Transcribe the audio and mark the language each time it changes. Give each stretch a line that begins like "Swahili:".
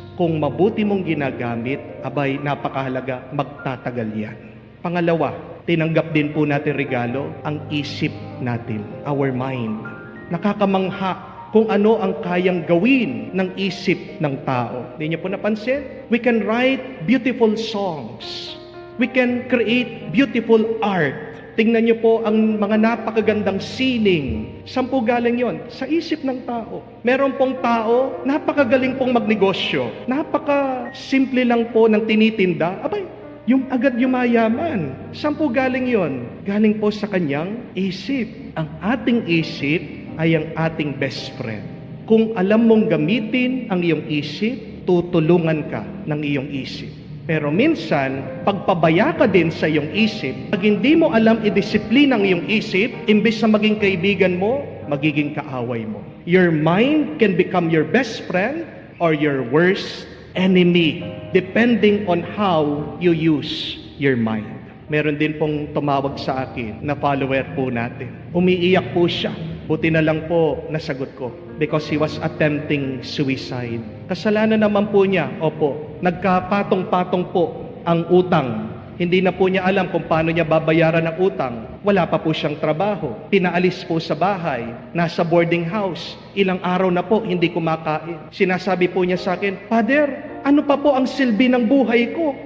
Filipino: Kung mabuti mong ginagamit, abay, napakahalaga, magtatagal yan. Pangalawa, tinanggap din po natin regalo, ang isip natin,
English: our mind.
Filipino: Nakakamangha kung ano ang kayang gawin ng isip ng tao. Hindi niyo po napansin?
English: We can write beautiful songs. We can create beautiful art.
Filipino: Tingnan niyo po ang mga napakagandang sining. Saan po galing yon? Sa isip ng tao. Meron pong tao, napakagaling pong magnegosyo. Napaka-simple lang po ng tinitinda. Abay, yung agad yumayaman. Saan po galing yon? Galing po sa kanyang isip. Ang ating isip ay ang ating best friend. Kung alam mong gamitin ang iyong isip, tutulungan ka ng iyong isip. Pero minsan, pagpabaya ka din sa iyong isip, pag hindi mo alam i-disiplina ang iyong isip, imbes na maging kaibigan mo, magiging kaaway mo.
English: Your mind can become your best friend or your worst enemy, depending on how you use your mind.
Filipino: Meron din pong tumawag sa akin na follower po natin. Umiiyak po siya. Buti na lang po nasagot ko
English: because he was attempting suicide.
Filipino: Kasalanan naman po niya, opo, nagkapatong-patong po ang utang. Hindi na po niya alam kung paano niya babayaran ang utang. Wala pa po siyang trabaho. Pinaalis po sa bahay, nasa boarding house. Ilang araw na po, hindi kumakain. Sinasabi po niya sa akin, Father, ano pa po ang silbi ng buhay ko?